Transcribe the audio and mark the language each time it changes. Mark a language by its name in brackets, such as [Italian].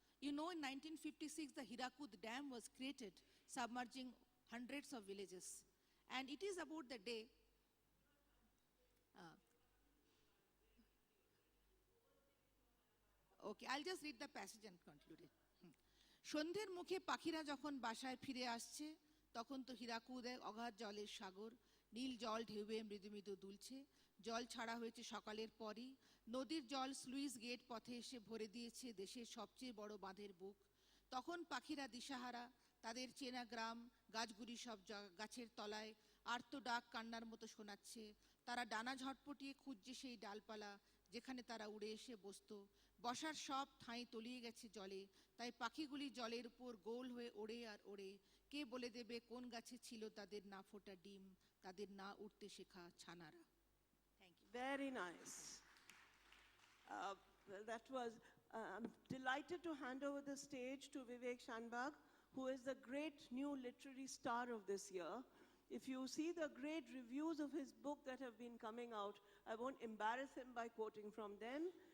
[English] You know, in 1956, the Hirakud Dam was created, submerging hundreds of villages. And it is about the day. uh, Okay, I'll just read the passage and conclude it. [Bangla] সন্ধ্যের মুখে পাখিরা যখন বাসায় ফিরে আসছে, তখন তো হীরাকুদে অগাধ জলের সাগর, নীল জল ঢেউয়ে মৃদু মৃদু দুলছে। জল ছাড়া হয়েছে সকালের পরই, নদীর জল স্লুইস গেট পথে এসে ভরে দিয়েছে দেশের সবচেয়ে বড় বাঁধের বুক। তখন পাখিরা দিশাহারা, তাদের চেনা গ্রাম, গাছগুলি সব গাছের তলায় আর্ত ডাক কান্নার মতো শোনাচ্ছে। তারা ডানা ঝটপটিয়ে খুঁজছে সেই ডালপালা, যেখানে তারা উড়ে এসে বসতো। বসার সব ঠাঁই তলিয়ে গেছে জলে, তাই পাখিগুলি জলের উপর গোল হয়ে ওড়ে আর ওড়ে। কে বলে দেবে কোন গাছে ছিল তাদের না ফোটা ডিম, তাদের না উঠতে শেখা ছানারা। [English] Thank you. Very nice. Well, that was, I'm delighted to hand over the stage to Vivek Shanbagh, who is the great new literary star of this year. If you see the great reviews of his book that have been coming out, I won't embarrass him by quoting from them.